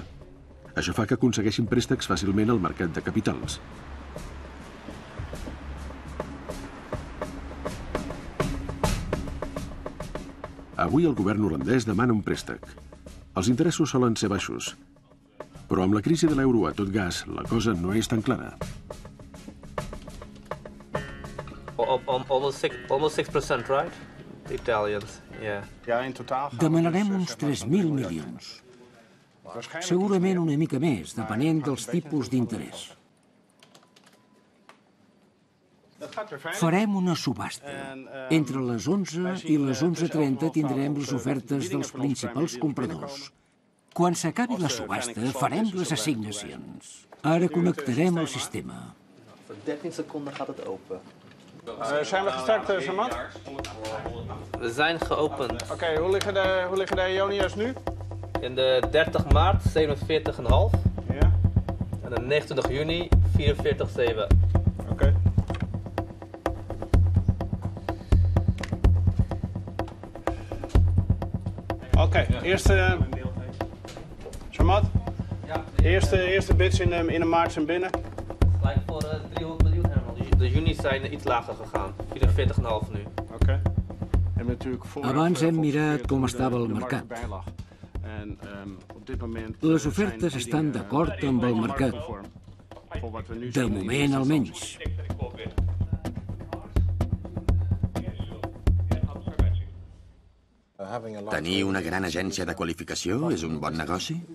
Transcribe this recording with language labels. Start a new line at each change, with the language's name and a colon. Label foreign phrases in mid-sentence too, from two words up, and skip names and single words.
Catalan: Això fa que aconsegueixin préstecs fàcilment al mercat de capitals. Avui el govern holandès demana un préstec. Els interessos solen ser baixos, però amb la crisi de l'euro a tot gas, la cosa no és tan clara.
English: Almost 6%, right? The Italians, yeah.
Catalan: Demanarem uns 3.000 milions. Segurament una mica més, depenent dels tipus d'interès. Farem una subhasta. Entre les 11 i les 11:30 tindrem les ofertes dels principals compradors. Quan s'acabi la subhasta, farem les assignacions. Ara connectarem el sistema.
Dutch: Voor 13 seconden gaat het open. Zijn we gestart, Samad? We zijn geopend. Oké, hoe liggen de Ionia's nu? In de 30 maart 47,5. Ja. En de 29 juni 44,7. Oké. Oké, eerste... Samad? Ja. Eerste bids in de maart zijn binnen. Gelijk voor 300 miljoen, Herman. De juni zijn iets lager gegaan. 44,5 nu. Oké.
Catalan: Abans hem mirat com estava el mercat. Les ofertes estan d'acord amb el mercat. De moment, almenys. Tenir una gran agència de qualificació és un bon negoci?